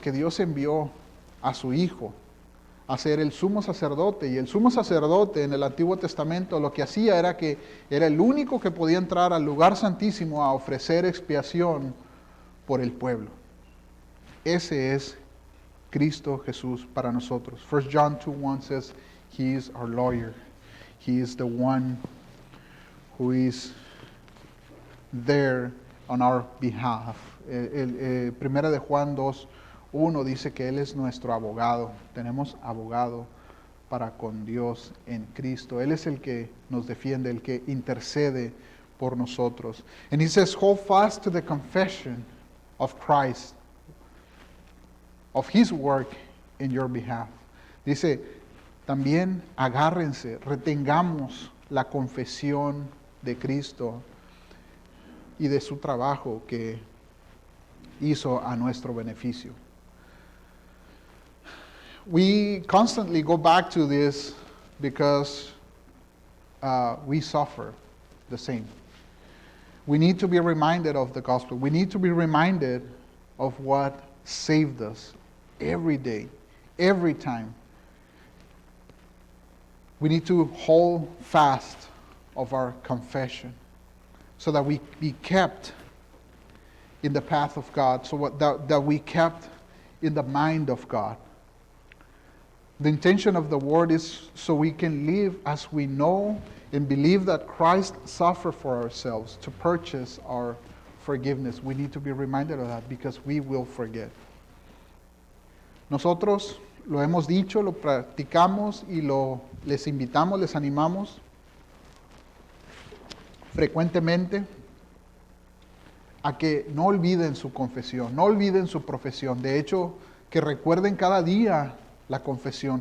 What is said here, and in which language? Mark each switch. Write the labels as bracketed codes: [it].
[es] Que Dios envió a su Hijo a ser el sumo sacerdote. Y el sumo sacerdote en el Antiguo Testamento lo que hacía era que era el único que podía entrar al lugar santísimo a ofrecer expiación por el pueblo. Ese es Cristo Jesús para nosotros. [en] 1 John 2:1 says, He is our lawyer. He is the one who is there on our behalf. [es] Primera de Juan 2:1 dice que Él es nuestro abogado. Tenemos abogado para con Dios en Cristo. Él es el que nos defiende, el que intercede por nosotros. [en] And he says, hold fast to the confession of Christ, of his work in your behalf. [es] Dice, también agárrense, retengamos la confesión de Cristo y de su trabajo que hizo a nuestro beneficio. [en] We constantly go back to this because we suffer the same. We need to be reminded of the gospel. We need to be reminded of what saved us every day, every time. We need to hold fast of our confession so that we be kept in the path of God, so that we kept in the mind of God. The intention of the word is so we can live as we know and believe that Christ suffered for ourselves to purchase our forgiveness. We need to be reminded of that because we will forget. [es] Nosotros lo hemos dicho, lo practicamos y les invitamos, les animamos frecuentemente a que no olviden su confesión, no olviden su profesión. De hecho, que recuerden cada día la confesión.